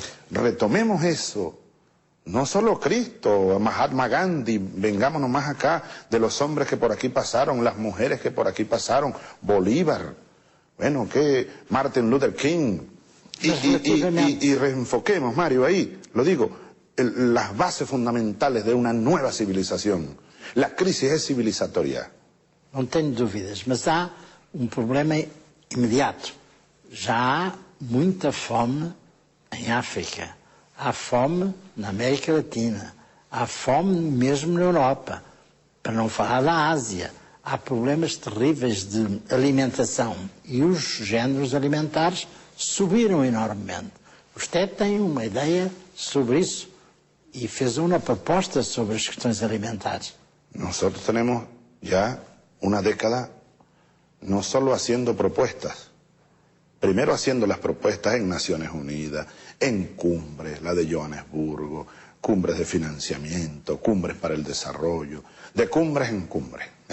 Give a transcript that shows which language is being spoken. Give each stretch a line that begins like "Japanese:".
Spanish: Retomemos eso. No solo Cristo, Mahatma Gandhi, vengámonos más acá de los hombres que por aquí pasaron, las mujeres que por aquí pasaron, Bolívar, bueno, que Martin Luther King, y reenfoquemos, Mario, ahí, lo digo, las bases fundamentales de una nueva civilización. La crisis es civilizatoria.
Portuguese: Não tenho dúvidas, mas há um problema imediato. Já há muita fome em África. Há fome na América Latina, há fome mesmo na Europa, para não falar da Ásia. Há problemas terríveis de alimentação e os géneros alimentares subiram enormemente.
Spanish: Usted
Portuguese: tem uma ideia sobre isso e fez uma proposta sobre as questões alimentares.
Spanish: Nosotros tenemos ya una década no solo haciendo propuestas, primero haciendo las propuestas en Naciones Unidas, en cumbres, la de Johannesburgo, cumbres de financiamiento, cumbres para el desarrollo, de cumbres en cumbres,